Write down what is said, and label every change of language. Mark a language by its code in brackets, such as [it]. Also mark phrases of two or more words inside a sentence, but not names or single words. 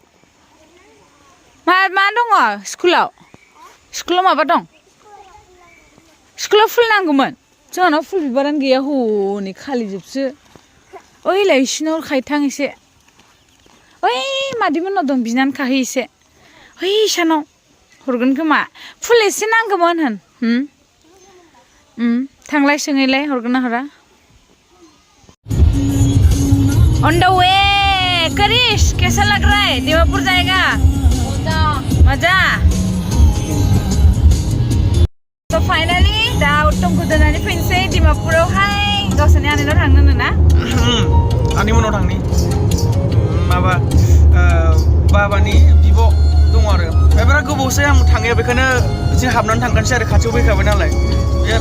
[brx] मा दङ स्कुलाव माबा दं स्कुलाव फुल नांगौमोन जोंहानाव फुल बिबारानो गैया हनै खालिजोबसो ओइलाय इसिनाव खायथां एसे ओइ मादैमोननाव दं बिनानै खाहै एसे ओइ इसानाव हरगोन खोमा फुल एसे नांगौमोन थांलाय सोङैलाय हरगोन ना हरा [en] On the way, [brx] Karish, [hi] कैसा लग रहा है? dimapur जाएगा? मजा। [en] So finally, [brx] दा उत्तमखौ दोननानै फैनोसै dimapuraवहाय गावसोरनि आनैनाव थांनो ना? आनैमोननाव थांनि माबा बाबानि बिब' दङ आरो बिराद गोबावसै आं थाङैया बेखायनो एसे हाबनानै थांगानोसै आरो खाथियाव फैखाबाय नालाय बे आरो